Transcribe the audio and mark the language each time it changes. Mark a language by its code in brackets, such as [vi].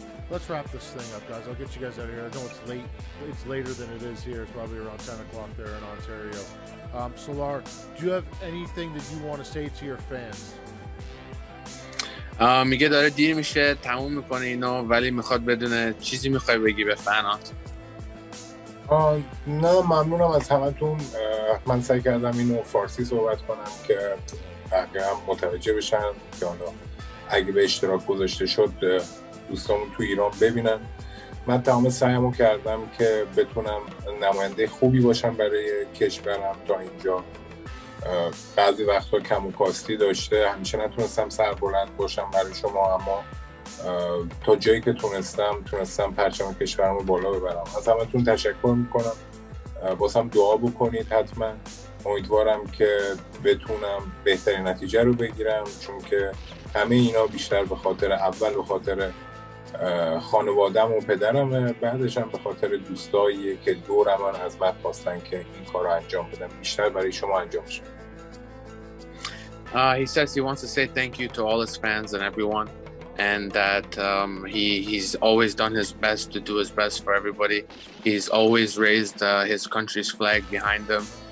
[en] Let's wrap this thing up, guys. I'll get you guys out of here. I know it's late. It's later than it is here. It's probably around 10 o'clock there in Ontario. Salar, do you have anything that you want to say to your fans? [fa] میگه داره دیر میشه تموم میکنه اینو، ولی میخواد بدونه چیزی میخوای بگی به فنات. نه ممنونم از همتون. من سعی کردم اینو فارسی صحبت کنم که بقیه هم متوجه بشن که حالا اگه به اشتراک گذاشته شد دوستامون تو ایران ببینن. من تمام سعیمو کردم که بتونم نماینده خوبی باشم برای کشورم. تا اینجا بعضی وقتا کم و کاستی داشته، همیشه نتونستم سربلند باشم برای شما، اما تا جایی که تونستم پرچم کشورمو بالا ببرم. از همتون تشکر میکنم. بازم دعا بکنید حتما. امیدوارم که بتونم بهترین نتیجه رو بگیرم، چون که همه اینا بیشتر به خاطر به خاطر خانوادم و پدرمه، بعدش هم به خاطر دوستاییه که دورم از من خواستن که این کار رو انجام بدم. بیشتر برای شما انجام شد. [en] He says he wants to say thank you to all his fans and everyone, and that he's always done his best to do his best for everybody. He's always raised his country's flag behind him.